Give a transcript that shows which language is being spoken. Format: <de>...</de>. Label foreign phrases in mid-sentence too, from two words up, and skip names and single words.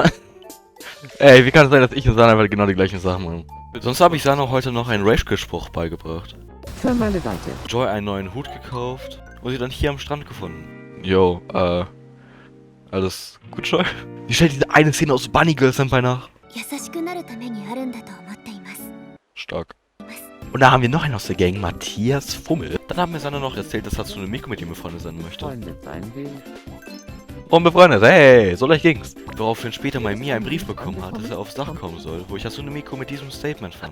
<de>Ey, wie kann es sein, dass ich und Sana einfach genau die gleichen Sachen machen? Sonst habe ich Sana heute noch einen Rage-Spruch beigebracht. Für meine Seite. Joy einen neuen Hut gekauft und sie dann hier am Strand gefunden. Yo, alles gut, Joy? Sie stellt diese eine Szene aus Bunny Girl Senpai nach.</de> <ja>優しくなるためにあるんだと思っています。</ja> <de>Stark. Und da haben wir noch einen aus der Gang, Matthias Fummel. Dann haben wir Sanne noch erzählt, dass Hatsune Miku mit ihm befreundet sein möchte. Freundet sein will. Und befreundet, hey, so leicht ging's. Woraufhin später mal Mia einen Brief bekommen hat, dass er aufs Dach kommen soll, wo ich Hatsune Miku mit diesem Statement fand.</de>